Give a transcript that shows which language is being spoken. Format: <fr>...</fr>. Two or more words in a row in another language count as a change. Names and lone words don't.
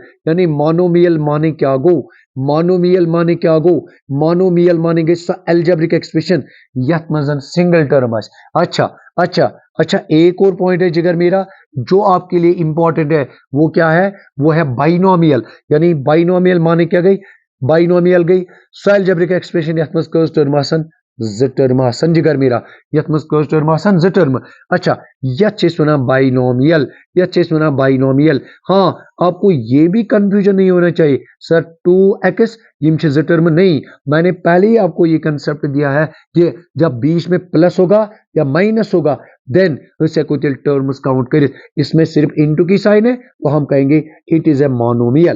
<ks>यानी मोनोमियल माने क्या गो, मोनोमियल माने क्या गो, मोनोमियल माने गए</ks> <en>algebraic expression</en> <ks>यत मजन</ks> <en>single term</en> <ks>है।</ks> <hi>अच्छा अच्छा अच्छा, एक और पॉइंट है जिगर मेरा जो आपके लिए इंपॉर्टेंट है, वो क्या है, वो है बाइनोमियल।</hi> <ks>यानी बाइनोमियल माने क्या गई, बाइनोमियल गई सो</ks> <en>algebraic expression</en> <ks>यत मज कस टर्म आसन, ज टर्म आसन</ks> <hi>जिगर मेरा,</hi> <ks>यत मज कस टर्म आसन, ज टर्म। अच्छा, यत वना बाइनोमियल, यत वना बाइनोमियल।</ks> <hi>हाँ, आपको ये भी कंफ्यूजन नहीं होना चाहिए सर 2x यम ज टर्म नहीं, मैंने पहले ही आपको ये कंसेप्ट दिया है कि जब बीच में प्लस होगा या माइनस होगा देन उसे कुछ टर्म्स काउंट करें, इसमें सिर्फ इनटू की साइन है तो हम कहेंगे</hi> <en>it is a monomial.</en>